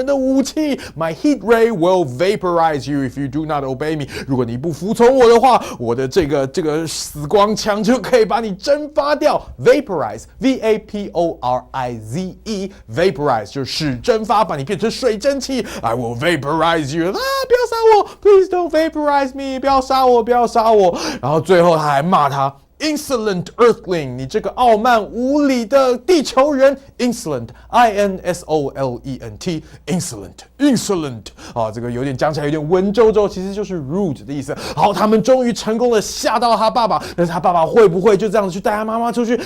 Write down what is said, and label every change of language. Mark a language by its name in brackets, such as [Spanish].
[English] 人的武器。 My heat ray will vaporize you if you do not obey me。 [Chinese] 如果你不服从我的话，我的这个死光枪就可以把你蒸发掉。 Vaporize, V-A-P-O-R-I-Z-E, vaporize 就是使蒸发，把你变成水蒸气。 I will vaporize you。不要杀我 ， Please don't vaporize me，不要杀我，不要杀我。然后最后他还骂他。 Insolent Earthling， 你这个傲慢无礼的地球人 ！Insolent, I-N-S-O-L-E-N-T，Insolent， 啊，这个有点讲起来有点文绉绉，其实就是 rude 的意思。好，他们终于成功的吓到了他爸爸，但是他爸爸会不会就这样子去带他妈妈出去？